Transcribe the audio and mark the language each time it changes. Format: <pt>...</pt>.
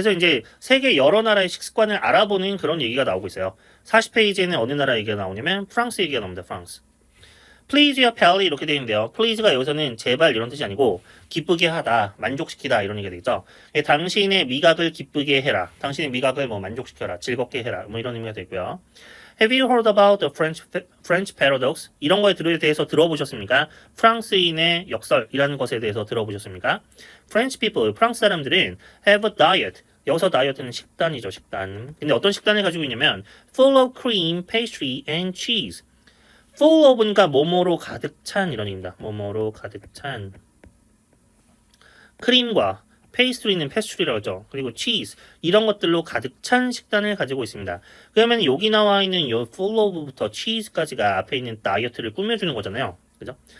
<ko>그래서 이제 세계 여러 나라의 식습관을 알아보는 그런 얘기가 나오고 있어요. 40페이지에는 어느 나라 얘기가 나오냐면 프랑스 얘기가 나옵니다. 프랑스.</ko> <en>Please your palate</en> <ko>이렇게 되어 있는데요. Please가 여기서는 제발 이런 뜻이 아니고 기쁘게 하다, 만족시키다 이런 얘기가 되겠죠. 당신의 미각을 기쁘게 해라. 당신의 미각을 뭐 만족시켜라, 즐겁게 해라. 뭐 이런 의미가 되고요.</ko> <en>Have you heard about the French paradox?</en> <ko>이런 거에 대해서 들어보셨습니까? 프랑스인의 역설이라는 것에 대해서 들어보셨습니까?</ko> <en>French people,</en> <ko>프랑스 사람들은</ko> <en>have a diet.</en> <ko>여기서 다이어트는 식단이죠, 식단. 근데 어떤 식단을 가지고 있냐면</ko> <en>full of cream, pastry, and cheese.</en> <ko>full of니까 뭐뭐로 가득 찬 이런 의미입니다. 뭐뭐로 가득 찬 크림과 페이스트리는 패스트리라고 하죠. 그리고 치즈 이런 것들로 가득 찬 식단을 가지고 있습니다. 그러면 여기 나와 있는 요 full of부터 치즈까지가 앞에 있는 다이어트를 꾸며주는 거잖아요. 그죠?</ko>